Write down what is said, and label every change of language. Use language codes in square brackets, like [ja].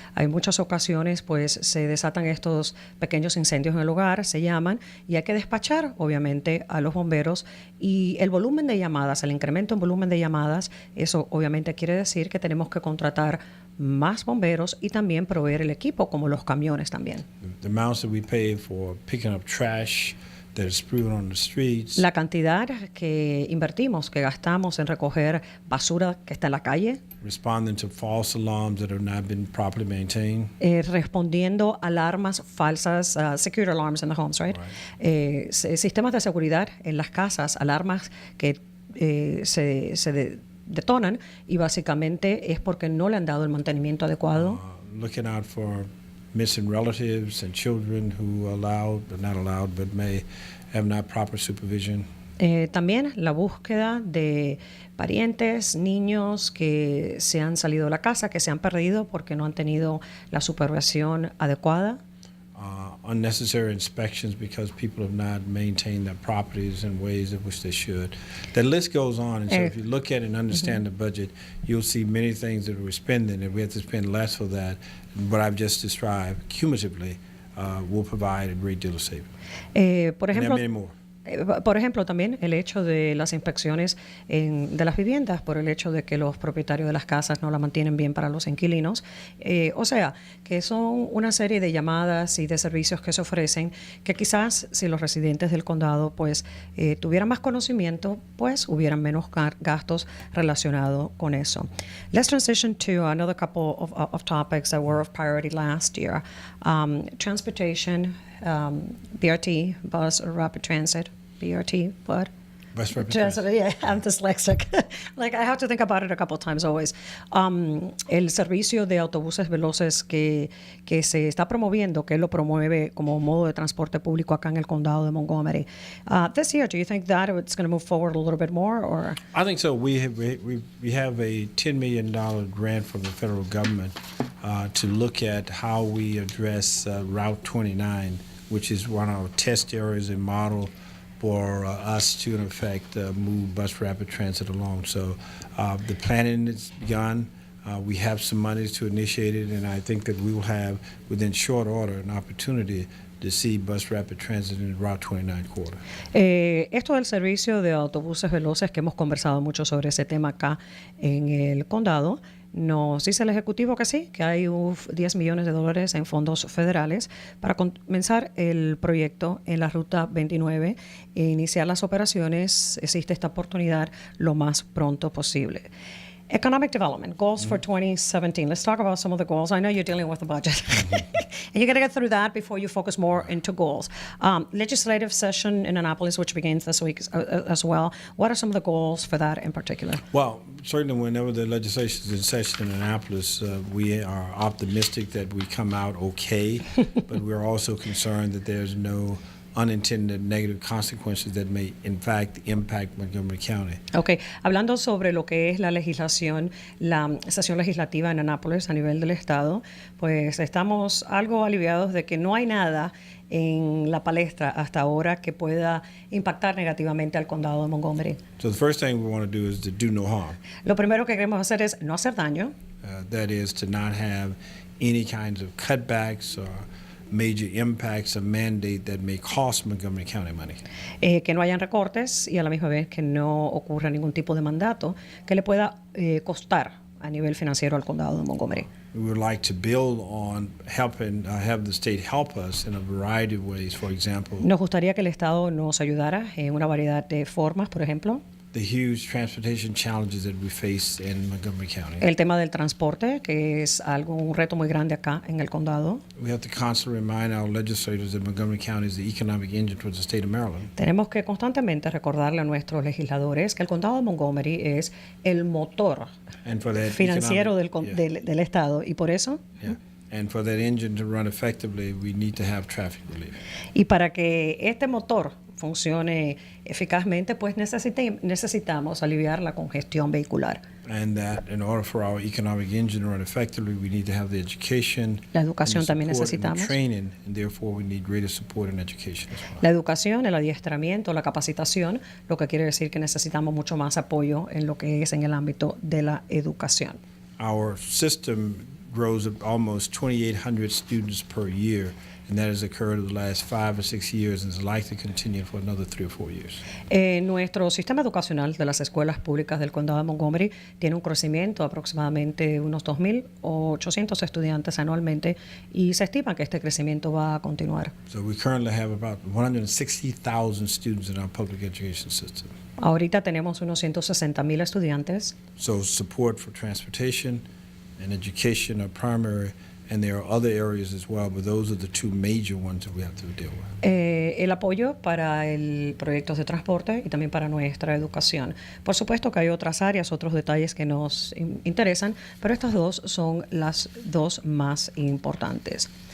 [es] Hay muchas ocasiones, pues, se desatan estos pequeños incendios en el hogar, se llaman y hay que despachar, obviamente, a los bomberos. Y el volumen de llamadas, el incremento en volumen de llamadas, eso obviamente quiere decir que tenemos que contratar más bomberos y también proveer el equipo, como los camiones también. [en] The amounts that we pay for picking up trash that is spewed on the streets. [es] La cantidad que invertimos, que gastamos en recoger basura que está en la calle. [en] Responding to false alarms that have not been properly maintained. [es] Respondiendo a alarmas falsas, [en] security alarms in the homes, right? [es] Sistemas de seguridad en las casas, alarmas que se detonan y básicamente es porque no le han dado el mantenimiento adecuado. [en] Looking out for missing relatives and children who not allowed, but may have not proper supervision. [es] También la búsqueda de parientes, niños que se han salido de la casa, que se han perdido porque no han tenido la supervisión adecuada. [en] Unnecessary inspections because people have not maintained their properties in ways in which they should. The list goes on, and so if you look at and understand the budget, you'll see many things that we're spending, and we have to spend less for that. What I've just described, cumulatively, will provide a great deal of savings. [es] Por ejemplo, [en] and many more. [es] Por ejemplo, también el hecho de las inspecciones de las viviendas, por el hecho de que los propietarios de las casas no la mantienen bien para los inquilinos. O sea, que son una serie de llamadas y de servicios que se ofrecen que quizás si los residentes del condado pues tuvieran más conocimiento, pues hubieran menos gastos relacionados con eso. [en] Let's transition to another couple of topics that were of priority last year. Transportation, BRT, bus or rapid transit. BRT, what? Bus rapid transit. Yeah, I'm dyslexic. Like, I have to think about it a couple of times always. [es] El servicio de autobuses veloces que se está promoviendo, que él lo promueve como modo de transporte público acá en el condado de Montgomery. [en] This year, do you think that it's going to move forward a little bit more? Or? I think so. We have a $10 million grant from the federal government to look at how we address Route 29, which is one of our test areas and model for us to, in effect, move bus rapid transit along. So the planning is begun. We have some monies to initiate it, and I think that we will have, within short order, an opportunity to see bus rapid transit in the Route 29 corridor. [es] Esto del servicio de autobuses veloces, que hemos conversado mucho sobre ese tema acá en el condado, nos dice el Ejecutivo que sí, que hay $10 millones en fondos federales para comenzar el proyecto en la Ruta 29 e iniciar las operaciones. Existe esta oportunidad lo más pronto posible. [en] Economic development, goals for 2017. Let's talk about some of the goals. I know you're dealing with the budget. And you got to get through that before you focus more into goals. Legislative session in Annapolis, which begins this week as well. What are some of the goals for that in particular? Well, certainly whenever the legislation is in session in Annapolis, we are optimistic that we come out okay, but we're also concerned that there's no unintended negative consequences that may, in fact, impact Montgomery County. [es] Ok, hablando sobre lo que es la legislación, la sesión legislativa en Annapolis a nivel del estado, pues estamos algo aliviados de que no hay nada en la palestra hasta ahora que pueda impactar negativamente al condado de Montgomery. [en] So the first thing we want to do is to do no harm. [es] Lo primero que queremos hacer es no hacer daño. [en] That is to not have any kinds of cutbacks or major impacts of mandate that may cost Montgomery County money. [es] Que no hayan recortes y a la misma vez que no ocurra ningún tipo de mandato que le pueda costar a nivel financiero al condado de Montgomery. [en] We would like to build on helping, have the state help us in a variety of ways. For example, [es] Nos gustaría que el estado nos ayudara en una variedad de formas, por ejemplo, [en] the huge transportation challenges that we face in Montgomery County. [es] el tema del transporte, que es un reto muy grande acá en el condado. [en] We have to constantly remind our legislators that Montgomery County is the economic engine for the state of Maryland. [es] Tenemos que constantemente recordarle a nuestros legisladores que el condado de Montgomery es el motor [en] And for that [es] financiero [en] economic- [es] del estado y por eso [en] And for that engine to run effectively, we need to have traffic relief. [es] y para que este motor funcione eficazmente, pues necesitamos aliviar la congestión vehicular. [en] And that in order for our economic engine to run effectively, we need to have the education, [es] La educación [en] and the [es] también [en] support and the [es] necesitamos. [en] training, and therefore we need greater support and education as well. [es] La educación, el adiestramiento, la capacitación, lo que quiere decir que necesitamos mucho más apoyo en lo que es en el ámbito de la educación. [en] Our system grows up almost 2,800 students per year, and that has occurred over the last 5 or 6 years and is likely to continue for another 3 or 4 years. [es] Nuestro sistema educacional de las escuelas públicas del condado de Montgomery tiene un crecimiento de aproximadamente unos 2.800 estudiantes anualmente y se estima que este crecimiento va a continuar. [en] So we currently have about 160,000 students in our public education system. [es] Ahorita tenemos unos 160,000 estudiantes. [en] So support for transportation and education are primary, and there are other areas as well, but those are the two major ones that we have to deal with. [es] El apoyo para el proyectos de transporte y también para nuestra educación. Por supuesto que hay otras áreas, otros detalles que nos interesan, pero estas dos son las dos más importantes.